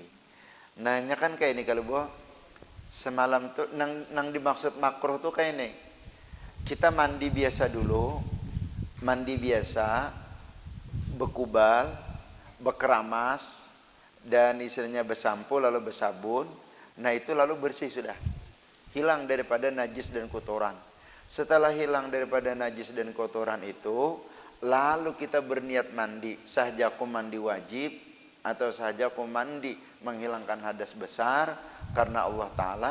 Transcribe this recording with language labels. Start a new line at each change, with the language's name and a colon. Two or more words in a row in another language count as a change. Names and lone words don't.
Banjar: Nanya kan kayak ini kalau Bu, semalam tuh nang dimaksud makruh tuh kayak ini. Kita mandi biasa dulu, mandi biasa, bekubal, bekeramas, dan istilahnya bersampo lalu bersabun. Nah itu lalu bersih sudah, hilang daripada najis dan kotoran.
Indonesian: Setelah hilang daripada najis dan kotoran itu, lalu kita berniat mandi. Sahjaku mandi wajib atau sahjaku mandi menghilangkan hadas besar karena Allah Ta'ala.